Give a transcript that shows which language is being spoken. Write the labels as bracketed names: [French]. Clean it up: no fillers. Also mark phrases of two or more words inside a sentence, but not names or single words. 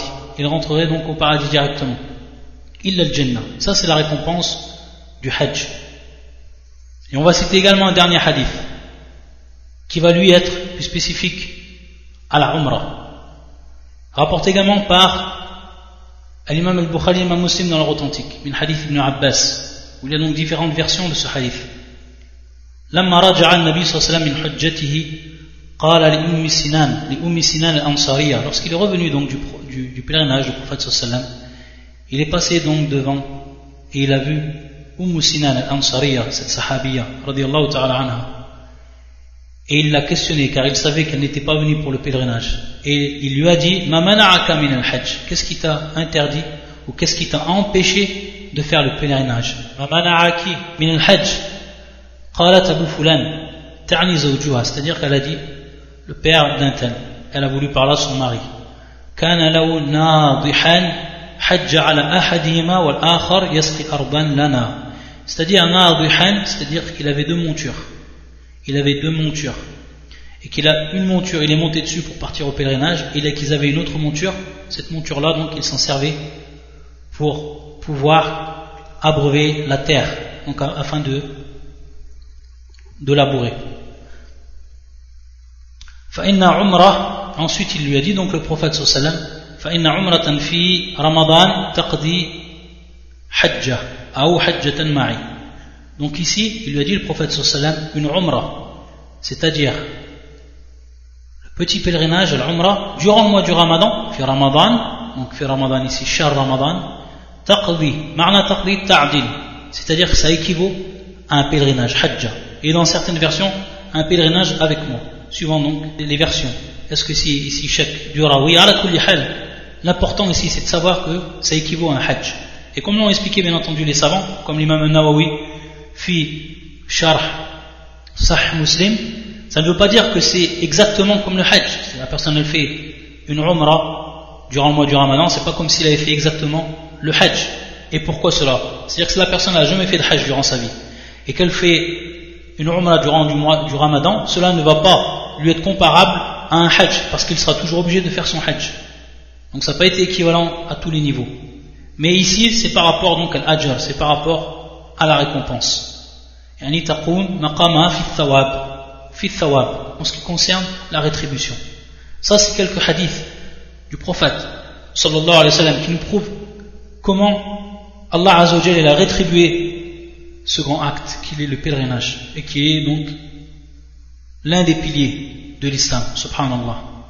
[French] Il rentrerait donc au paradis directement. [Arabic] إلا الجنة. [French] Ça, c'est la récompense du hajj. Et on va citer également un dernier hadith qui va lui être plus spécifique à la umrah, rapporté également par l'imam al-Bukhari et l'imam Muslim dans leur authentique, [Arabic] من حديث ابن عباس, [French] où il y a donc différentes versions de ce hadith. [Arabic] لما رجع النبي صلى الله عليه وسلم من حجته قال لأم سنان الأنصارية, [French] lorsqu'il est revenu donc du pèlerinage du prophète [Arabic] صلى الله عليه وسلم, [French] il est passé donc devant et il a vu Sinan al-Ansariya, cette sahabiya [Arabic] رضي الله تعالى عنها, [French] et il l'a questionnée car il savait qu'elle n'était pas venue pour le pèlerinage, et il lui a dit [Arabic] ما منعك من الحج, [French] qu'est-ce qui t'a interdit ou qu'est-ce qui t'a empêché de faire le pèlerinage? [Arabic] ما منعك من الحج قالت أبو فلان تعني زوجها, [French] c'est-à-dire qu'elle a dit le père d'un tel, elle a voulu parler à son mari. [Arabic] كان له ناضحان حج على أحدهما والآخر يسقي أربا لنا, [French] c'est-à-dire nadihan, c'est-à-dire qu'il avait deux montures. Il avait deux montures et qu'il a une monture, il est monté dessus pour partir au pèlerinage, et qu'ils avaient une autre monture. Cette monture là donc il s'en servait pour pouvoir abreuver la terre, donc afin de labourer. [Arabic] فإن عمرة, [French] ensuite il lui a dit, donc le prophète [Arabic] صلى الله عليه وسلم, فإن عمرة في رمضان تقضي حجة ou حجة معي. [French] Donc ici il lui a dit le prophète [Arabic] صلى الله عليه وسلم [French] une umrah, c'est-à-dire le petit pèlerinage, l'umrah durant le mois du ramadan, [Arabic] في رمضان, [French] donc [Arabic] في رمضان [French] ici, [Arabic] شهر رمضان تقضي معنى تقضي تعدل, [French] c'est-à-dire que ça équivaut à un pèlerinage, hajja, et dans certaines versions un pèlerinage avec moi, suivant donc les versions. Est-ce que si ici chèque dura? Oui, [Arabic] على كل حال. [French] L'important ici c'est de savoir que ça équivaut à un hajj. Et comme l'ont expliqué bien entendu les savants, comme l'imam al-Nawawi fi sharh sahih muslim, ça ne veut pas dire que c'est exactement comme le hajj. Si la personne elle fait une umrah durant le mois du ramadan, c'est pas comme s'il avait fait exactement le hajj. Et pourquoi cela? C'est-à-dire que si la personne n'a jamais fait de hajj durant sa vie et qu'elle fait une umrah durant du mois du ramadan, cela ne va pas lui être comparable à un hajj, parce qu'il sera toujours obligé de faire son hajj. Donc ça n'a pas été équivalent à tous les niveaux. Mais ici c'est par rapport donc à l'ajr, c'est par rapport à la récompense. [Arabic] يعني تقوم مقام في ثواب, [French] en ce qui concerne la rétribution. Ça c'est quelques hadiths du prophète [Arabic] صلى الله عليه وسلم [French] qui nous prouvent comment [Arabic] الله عز وجل [French] a rétribué ce grand acte qui est le pèlerinage et qui est donc l'un des piliers de l'islam, subhanallah.